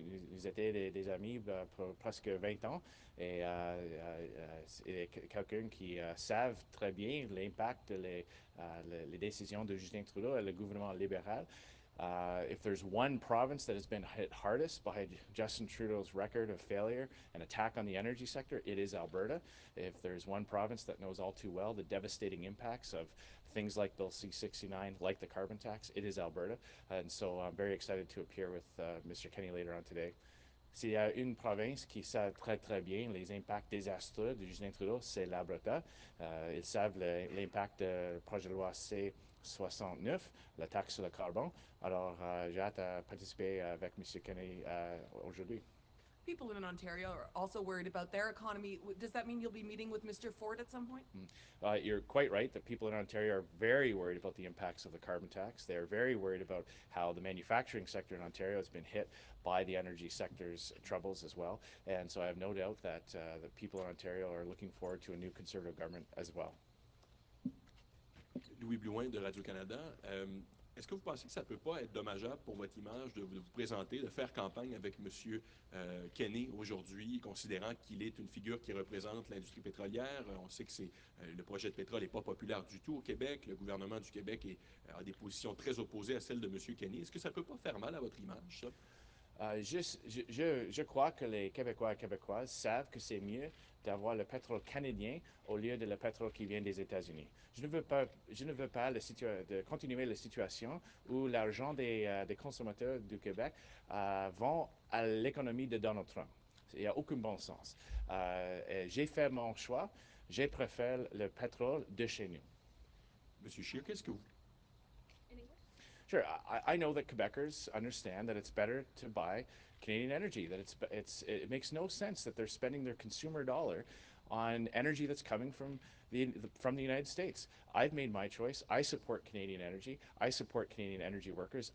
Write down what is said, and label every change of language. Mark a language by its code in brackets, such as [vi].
[fr] Nous étions des amis pour presque 20 ans et c'est quelqu'un qui savent très bien l'impact les décisions de Justin Trudeau et le gouvernement libéral. [en] If there's one province that has been hit hardest by Justin Trudeau's record of failure and attack on the energy sector, it is Alberta. If there's one province that knows all too well the devastating impacts of things like Bill C-69, like the carbon tax, it is Alberta. And so I'm very excited to appear with Mr. Kenney later on today. [fr] S'il y a une province qui sait très très bien les impacts désastreux de Justin Trudeau, c'est l'Alberta. Ils savent l'impact du projet de loi C-69, la taxe sur le carbone. Alors, j'ai hâte à participer avec M. Kenney aujourd'hui. [en] People in Ontario are also worried about their economy. Does that mean you'll be meeting with Mr. Ford at some point? You're quite right that people in Ontario are very worried about the impacts of the carbon tax. They're very worried about how the manufacturing sector in Ontario has been hit by the energy sector's troubles as well. And so I have no doubt that the people in Ontario are looking forward to a new Conservative government as well. [fr] Louis Blouin de Radio-Canada. Est-ce que vous pensez que ça ne peut pas être dommageable pour votre image de vous présenter, de faire campagne avec M. Kenney aujourd'hui, considérant qu'il est une figure qui représente l'industrie pétrolière? On sait que le projet de pétrole n'est pas populaire du tout au Québec. Le gouvernement du Québec a des positions très opposées à celles de M. Kenney. Est-ce que ça ne peut pas faire mal à votre image, ça? Je crois que les Québécois et Québécoises savent que c'est mieux d'avoir le pétrole canadien au lieu de le pétrole qui vient des États-Unis. Je ne veux pas de continuer la situation où l'argent des consommateurs du Québec vont à l'économie de Donald Trump. Il n'y a aucun bon sens. J'ai fait mon choix. Je préfère le pétrole de chez nous. Monsieur Scheer, qu'est-ce que vous... [en] Sure, I know that Quebecers understand that it's better to buy Canadian energy, that it makes no sense that they're spending their consumer dollar on energy that's coming from the United States. I've made my choice. I support Canadian energy. I support Canadian energy workers.